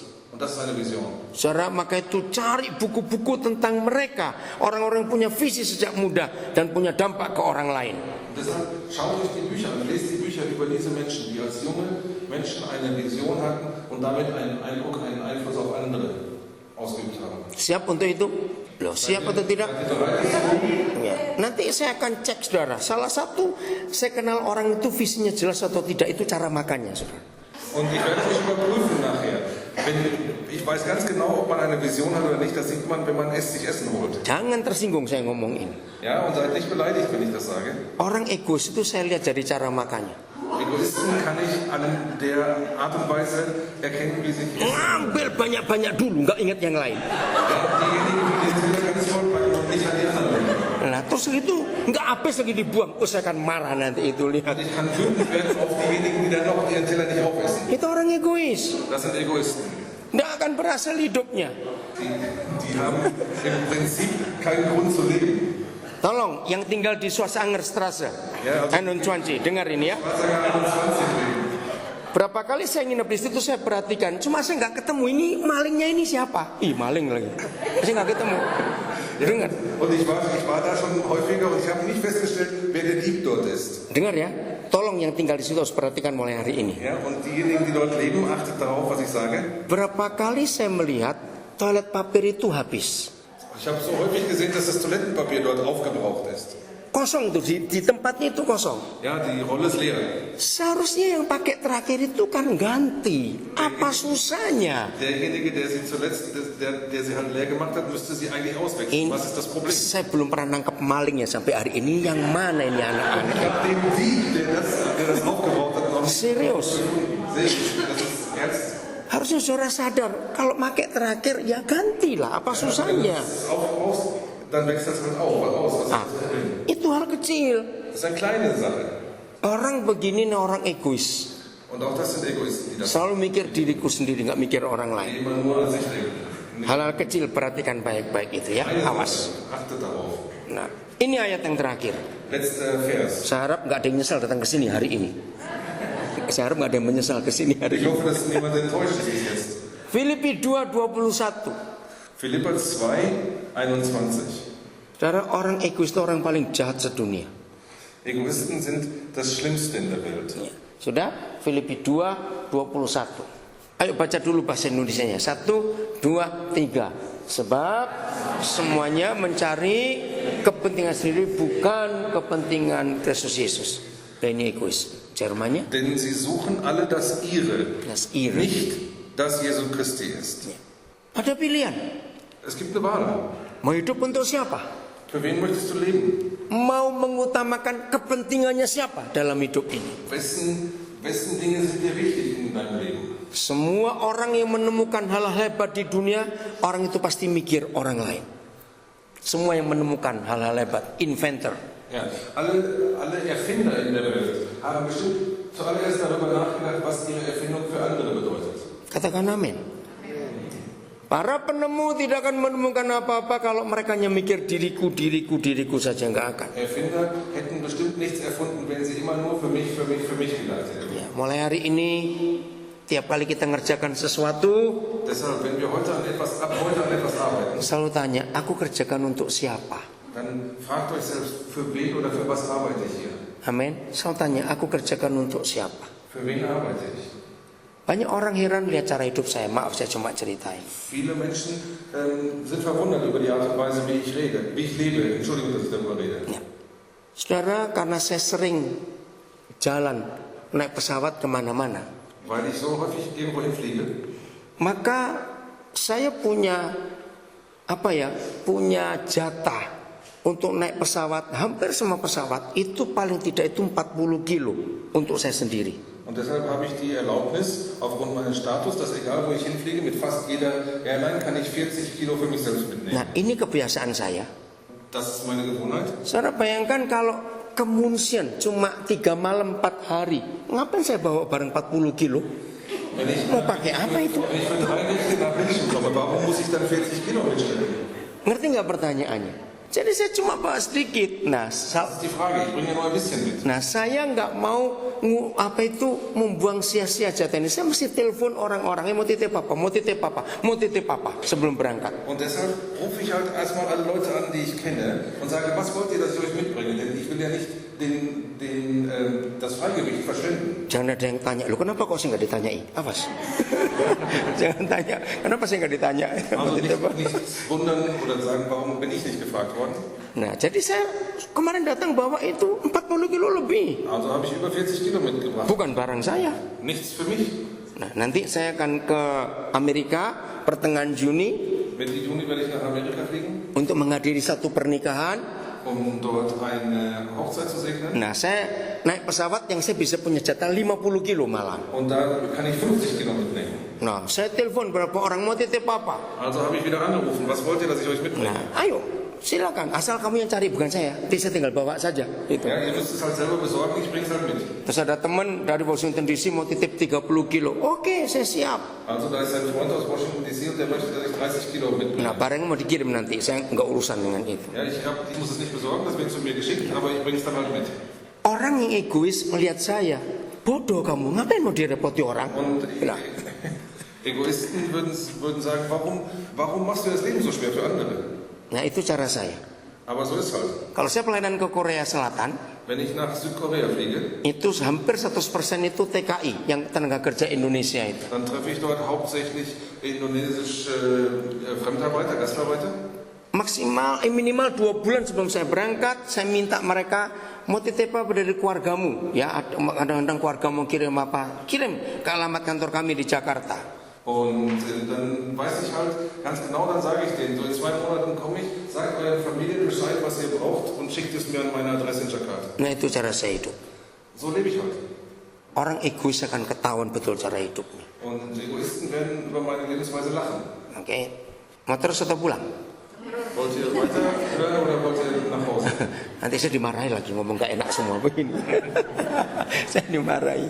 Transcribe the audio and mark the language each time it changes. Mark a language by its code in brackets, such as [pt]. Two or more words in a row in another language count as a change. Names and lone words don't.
[de] Und das ist eine Vision. [id] Saudara, maka itu cari buku-buku tentang mereka. Orang-orang yang punya visi sejak muda dan punya dampak ke orang lain. [de] Und deshalb schaut euch die Bücher an, lest die Bücher über diese Menschen, die als junge Menschen eine Vision hatten und damit einen Eindruck, einen Einfluss auf andere ausgeübt haben. [id] Siap untuk itu? Loh, siap atau tidak? Ya. Nanti saya akan cek, saudara. Salah satu, saya kenal orang itu visinya jelas atau tidak, itu cara makannya, saudara. [de] Und ich werde euch überprüfen nachher. Ich weiß ganz genau, ob man eine Vision hat oder nicht. Das sieht man, wenn man sich Essen holt. [id] Jangan tersinggung saya ngomong ini. [de] Ja, und seid nicht beleidigt, wenn ich das sage. [id] Orang egois itu saya lihat dari cara makannya. [de] Egoisten kann ich an der Art und Weise erkennen, wie sich [id] Ngambil banyak-banyak dulu, nggak ingat yang lain. [de] diejenigen, die den Teller ganz voll packen und nicht an die anderen denken. [id] Nah terus itu nggak habis lagi dibuang. Oh saya akan marah nanti itu, lihat. [de] Und ich kann wütend werden auf diejenigen, die dann noch ihren Teller nicht aufessen. [id] Itu orang egois. [de] Das sind Egoisten. [id] Nggak akan berhasil hidupnya. [de] Die haben im Prinzip keinen Grund zu leben. [id] Tolong yang tinggal di Schwarzeneggerstraße, Ya, 21, dengar ini ya. [de] Wassergang 21 leben. [id] Berapa kali saya nginep di situ saya perhatikan, cuma saya nggak ketemu ini malingnya ini siapa? Ih maling lagi, saya nggak ketemu. Dengar, [de] Und ich war da schon häufiger und ich habe nicht festgestellt, wer der Dieb dort ist. [id] dengar ya. Tolong yang tinggal di situ harus perhatikan mulai hari ini. [de] Ja, und diejenigen, die dort leben, achtet darauf, was ich sage. [id] Berapa kali saya melihat toilet papier itu habis, [de] Ich habe so häufig gesehen, dass das Toilettenpapier dort aufgebraucht ist. [id] kosong tuh di tempatnya itu kosong. [de] Ja, die Rolle ist leer. [id] Seharusnya yang pakai terakhir itu kan ganti. Apa susahnya? [de] Derjenige, der sie zuletzt, der sie halt leer gemacht hat, müsste sie eigentlich auswechseln. [id] Ini, [de] Was ist das Problem? [id] saya belum pernah nangkep maling ya sampai hari ini. Yang mana ini anak-anak? [de] Ich habe den Dieb, der das aufgebraucht hat, noch nicht [id] Serius. [de] sehe ich. Das ist ernst. [id] Harusnya saudara sadar, kalau pakai terakhir ya gantilah, apa susahnya? [de] Aufbrauchst, dann wechselst du halt aus. Was ist Ah, das Problem? [id] itu hal kecil. [de] Das ist eine kleine Sache. [id] Orang begini nih orang egois. [de] Und auch das sind Egoisten, die das [id] Selalu mikir diriku sendiri, nggak mikir orang lain. [de] immer nur an sich denken. [id] Hal-hal kecil perhatikan baik-baik itu ya, awas. [de] Achtet darauf. [id] Nah, ini ayat yang terakhir. [de] Letzter Vers. [id] Saya harap nggak ada yang nyesal datang ke sini hari ini. Saya harap nggak ada yang menyesal ke sini hari [de] Ich [id] ini. [de] hoffe, dass niemand enttäuscht ist jetzt. [id] Filipi 2:21. [de] Philipper 2, 21. [id] Saudara, orang egois itu orang paling jahat sedunia. [de] Egoisten sind das Schlimmste in der Welt. [id] Sudah? Filipi 2:21. Ayo baca dulu bahasa Indonesianya. 1, 2, 3. Sebab semuanya mencari kepentingan sendiri, bukan kepentingan Kristus Yesus. Dan ini egois. Jermannya? [de] Denn sie suchen alle das Ihre, Das Ihre. nicht das Jesu Christi ist. [id] Ada pilihan. [de] Es gibt eine Wahl. [id] Mau hidup untuk siapa? [de] Für wen möchtest du leben? [id] Mau mengutamakan kepentingannya siapa dalam hidup ini? [de] Wessen Dinge sind dir wichtig in deinem Leben? [id] Semua orang yang menemukan hal hebat di dunia, orang itu pasti mikir orang lain. Semua yang menemukan hal-hal hebat, inventor. [de] Ja, alle Erfinder in der Welt haben bestimmt zuallererst darüber nachgedacht, was ihre Erfindung für andere bedeutet. [id] Katakan amin. Para penemu tidak akan menemukan apa-apa kalau mereka hanya mikir diriku saja, nggak akan. [de] Erfinder hätten bestimmt nichts erfunden, wenn sie immer nur für mich gedacht hätten. [id] Ya, mulai hari ini, tiap kali kita ngerjakan sesuatu, [de] Deshalb, wenn wir heute an etwas arbeiten, [id] selalu tanya, aku kerjakan untuk siapa? [de] dann fragt euch selbst, für wen oder für was arbeite ich hier? [id] Amin. Selalu tanya, aku kerjakan untuk siapa? [de] Für wen arbeite ich? [id] Banyak orang heran lihat cara hidup saya. Maaf, saya cuma ceritain. [de] Viele Menschen sind verwundert über die Art und Weise, wie ich lebe. Entschuldigung, dass ich darüber rede. [id] Ya. Saudara, karena saya sering jalan naik pesawat kemana-mana, [de] Weil ich so häufig irgendwo hinfliege, [id] maka saya punya punya jatah untuk naik pesawat. Hampir semua pesawat itu paling tidak itu 40 kilo untuk saya sendiri. [de] und deshalb habe ich die Erlaubnis, aufgrund meines Status, dass egal wo ich hinfliege, mit fast jeder Airline kann ich 40 Kilo für mich selbst mitnehmen. [id] Nah, ini kebiasaan saya. [de] Das ist meine Gewohnheit. [id] Saudara bayangkan kalau ke Munchen cuma 3 malam 4 hari, ngapain saya bawa barang 40 kilo? [de] Wenn ich [id] Mau pakai apa itu? [de] Wenn ich für 3 Nächte nach München komme, warum muss ich dann 40 Kilo mitstellen? [id] Ngerti nggak pertanyaannya? Jadi saya cuma bawa sedikit. Nah, [de] Das ist die Frage, ich bringe nur ein bisschen mit. [id] saya nggak mau membuang sia-sia jatah ini. Saya mesti telepon orang-orang, mau titip apa sebelum berangkat. [de] Und deshalb rufe ich halt erstmal alle Leute an, die ich kenne und sage, was wollt ihr, dass ich euch mitbringe? Denn ich will ja nicht das Freigewicht verschwenden. [id] Jangan ada yang tanya, lu kenapa kok saya nggak ditanyai? Awas. Jangan tanya, kenapa saya nggak ditanya? [de] Also nicht wundern oder sagen, warum bin ich nicht gefragt worden? [id] Nah, jadi saya kemarin datang bawa itu 40 kilo lebih. [de] Also habe ich über 40 Kilo mitgebracht. [id] Bukan barang saya. [de] Nichts für mich. [id] Nah, nanti saya akan ke Amerika pertengahan Juni [de] Mitte Juni werde ich nach Amerika fliegen, [id] untuk menghadiri satu pernikahan. [de] um dort eine Hochzeit zu segnen. [id] Nah, saya naik pesawat yang saya bisa punya jatah 50 kilo malam. [de] Und da kann ich 50 Kilo mitnehmen. [id] Nah, saya telepon berapa orang mau titip apa? [de] Also habe ich wieder angerufen. Was wollt ihr, dass ich euch mitbringe? [id] Nah, ayo, silakan. Asal kamu yang cari, bukan saya. Nanti saya tinggal bawa saja. Gitu. [de] Ja, ihr müsst es halt selber besorgen, ich bringe es halt mit. [id] Terus ada teman dari Washington DC mau titip 30 kilo. Oke, saya siap. [de] Also da ist ein Freund aus Washington DC und der möchte, dass ich 30 Kilo mitbringe. [id] Nah, barangnya mau dikirim nanti. Saya nggak urusan dengan itu. [de] Ja, ich muss es nicht besorgen, das wird zu mir geschickt, aber ich bringe es dann halt mit. [id] Orang yang egois melihat saya, bodoh kamu, ngapain mau direpoti orang? [de] Und [id] Nah, [de] Egoisten würden sagen, warum machst du das Leben so schwer für andere? [id] nah itu cara saya. [de] Aber so ist halt. [id] Kalau saya pelayanan ke Korea Selatan, [de] Wenn ich nach Südkorea fliege, [id] itu hampir 100% itu TKI, yang tenaga kerja Indonesia itu. [de] dann treffe ich dort hauptsächlich indonesische Fremdarbeiter, Gastarbeiter. [id] Maksimal, minimal 2 bulan sebelum saya berangkat, saya minta mereka mau titip apa dari keluargamu, ya. Kadang-kadang keluarga mau kirim apa, kirim ke alamat kantor kami di Jakarta. [de] Und dann weiß ich halt ganz genau, dann sage ich denen, so in 2 Monaten komme ich, sagt eurer Familie Bescheid, was ihr braucht und schickt es mir an meine Adresse in Jakarta. [id] Nah itu cara saya hidup. [de] So lebe ich halt. [id] Orang egois akan ketahuan betul cara hidupnya. [de] Und Egoisten werden über meine Lebensweise lachen. [id] Oke, mau terus atau pulang? [de] Wollt ihr weiter hören oder wollt ihr nach Hause? [id] Nanti saya dimarahi lagi, ngomong gak enak semua begini. Saya dimarahi.